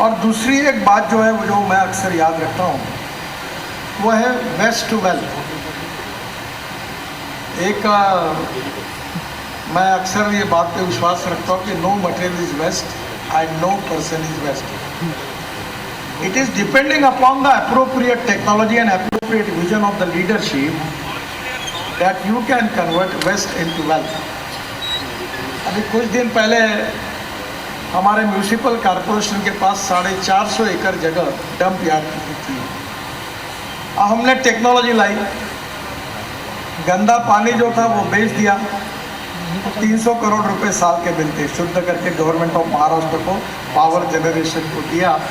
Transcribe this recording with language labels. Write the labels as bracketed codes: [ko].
[hi] और दूसरी एक बात जो है वो जो मैं अक्सर याद रखता हूँ वो है [en] Waste to wealth. [hi] एक मैं अक्सर ये बात पे विश्वास रखता हूँ कि [en] No material is waste and no person is wasted. It is depending upon the appropriate technology and appropriate vision of the leadership that you can convert waste into wealth. [hi] अभी कुछ दिन पहले हमारे म्यूनिसिपल कॉरपोरेशन के पास 450 एकड़ जगह dump yard की थी. अब हमने टेक्नोलॉजी लाई, गंदा पानी जो था वो बेच दिया. 300 करोड़ रुपए साल के मिलते शुद्ध करके गवर्नमेंट ऑफ महाराष्ट्र को पावर जनरेशन को दिया.